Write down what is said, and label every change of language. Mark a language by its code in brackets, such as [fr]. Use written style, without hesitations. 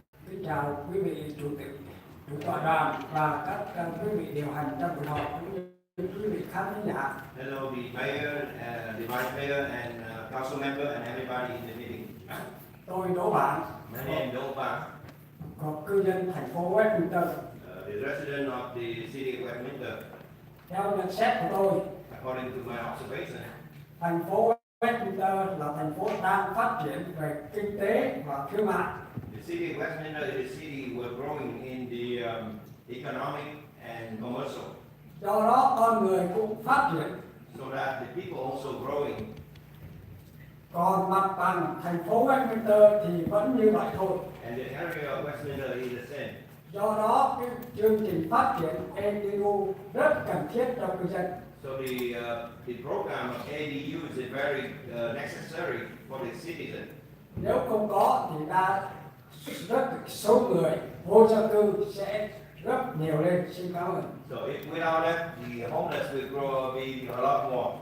[vi] Kính chào quý vị chủ tịch, chủ tọa đàm và các quý vị điều hành trong buổi họp, cũng như quý vị khán giả. [en] Hello, the mayor, the vice mayor, and council member, and everybody in the meeting. [vi] Tôi Đỗ Bản, [en] My name is Đỗ Bang, [vi] một cư dân thành phố Westminster. [en] the resident of the city of Westminster. [vi] Theo nhận xét của tôi, [en] According to my observation, [vi] thành phố Westminster là thành phố đang phát triển về kinh tế và thương mại. [en] the city of Westminster is a city we're growing in the economic and commercial, [vi] Do đó con người cũng phát triển. [en] so that the people also growing. [vi] Còn mặt bằng thành phố Westminster thì vẫn như vậy thôi. [en] And the area of Westminster is the same. [vi] Do đó cái chương trình phát triển ADU rất cần thiết cho cư dân. [en] So the program of ADU is very necessary for the citizen. [vi] Nếu không có thì rất số người vô gia cư sẽ rất nhiều lên. Xin cảm ơn. [en] So if without that, the homeless will be a lot more.